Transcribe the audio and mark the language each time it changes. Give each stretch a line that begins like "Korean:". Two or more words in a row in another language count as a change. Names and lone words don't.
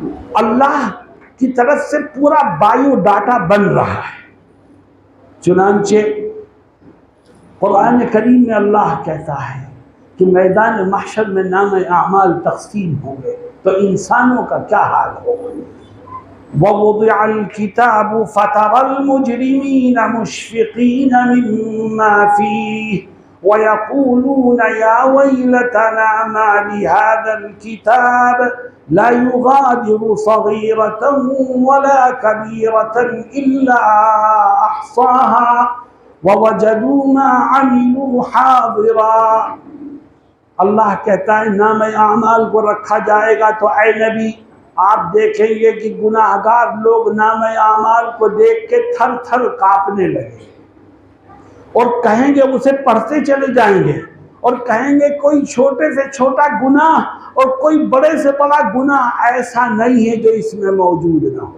Hindi: अल्लाह की तरफ से पूरा बायोडाटा बन रहा है। चुनांचे कुरान करीम में अल्लाह कहता है कि मैदान महशर में नामे आमाल तक़सीम होंगे तो इंसानों का क्या हाल होगा।
Arabic: ووضع الكتاب فترى المجرمين مشفقين مما فيه ويقولون يا ويلتنا ما لهذا الكتاب لا يغادر صغيرة ولا كبيرة إلا أحصاها ووجدوا ما عملوا حاضرا.
Hindi: अल्लाह कहता है नामे आमाल को रखा जाएगा तो ऐ नबी, आप देखेंगे कि गुनाहगार लोग नामे आमाल को देख के थर थर कांपने लगे और कहेंगे, उसे पढ़ते चले जाएंगे और कहेंगे कोई छोटे से छोटा गुनाह और कोई बड़े से बड़ा गुनाह ऐसा नहीं है जो इसमें मौजूद ना हो।